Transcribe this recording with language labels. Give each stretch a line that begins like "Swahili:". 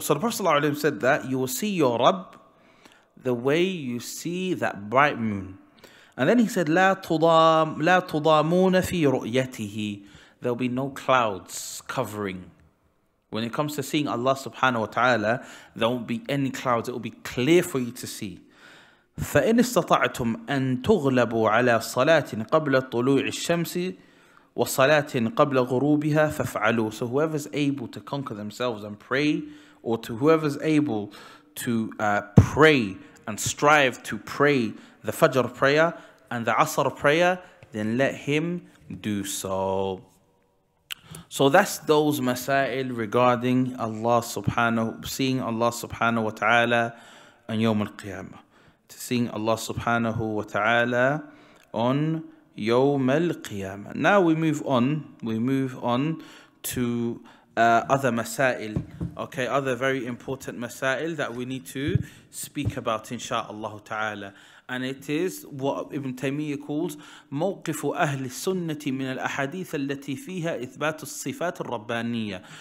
English: So the Prophet ﷺ said that you will see your Rabb the way you see that bright moon. And then he said,
Arabic: لا تضامون في رؤيته.
English: There will be no clouds covering. When it comes to seeing Allah subhanahu wa ta'ala, there won't be any clouds. It will be clear for you to see.
Arabic: فإن استطعتم أن تغلبوا على صلاة قبل طلوع الشمس وصلاة قبل غروبها فافعلوا.
English: So whoever's able to conquer themselves and pray, or to whoever's able to pray and strive to pray the Fajr prayer and the Asr prayer, then let him do so. So that's those masail regarding seeing Allah subhanahu wa ta'ala on Yawm al-Qiyamah. Seeing Allah subhanahu wa ta'ala on Yawm al-Qiyamah. Now we move on to other masail, okay, other very important masail that we need to speak about insha'Allah ta'ala. And it is what Ibn Taymiyyah calls
Arabic: موقف أهل السنة من الأحاديث التي فيها إثبات الصفات الربانية.